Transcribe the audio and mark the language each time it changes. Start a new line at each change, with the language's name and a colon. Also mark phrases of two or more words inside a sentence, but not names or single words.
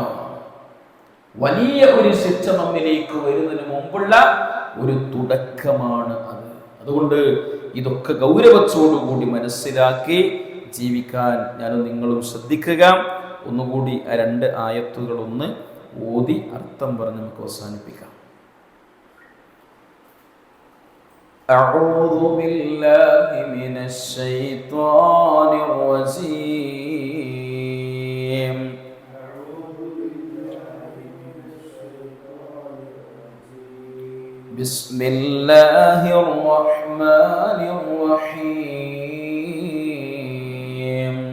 Malayalam: വലിയ ഒരു ശിക്ഷ നമ്മിലേക്ക് വരുന്നതിന് മുമ്പുള്ള ഒരു തുടക്കമാണ് അത്. അതുകൊണ്ട് ഇതൊക്കെ ഗൗരവത്തോടുകൂടി മനസ്സിലാക്കി ജീവിക്കാൻ ഞാനും നിങ്ങളും ശ്രദ്ധിക്കുക. ഒന്നുകൂടി ആ 2 ആയത്തുകൾ ഒന്ന് ഓതി അർത്ഥം പറഞ്ഞ് നമുക്ക് അവസാനിപ്പിക്കാം.
Arabic: أعوذ بالله من الشيطان الرجيم. بسم الله الرحمن الرحيم.